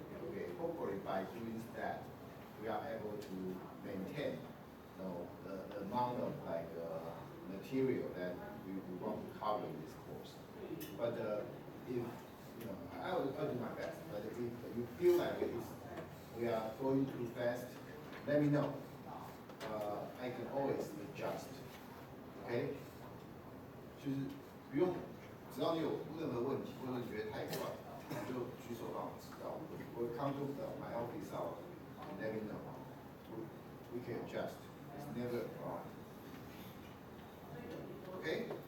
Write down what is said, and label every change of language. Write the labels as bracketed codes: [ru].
[en] Okay, hopefully by doing that, we are able to maintain, you know, the amount of like material that we want to cover in this course. But if you know, I'll do my best. But if you feel like we are going too fast, let me know. I can always adjust. Okay? [zh] 就是不用，只要你有任何问题，或者觉得太快，你就举手让我知道。 [en] 我 come to my office hour and let me know. We can adjust. It's never a problem. Okay?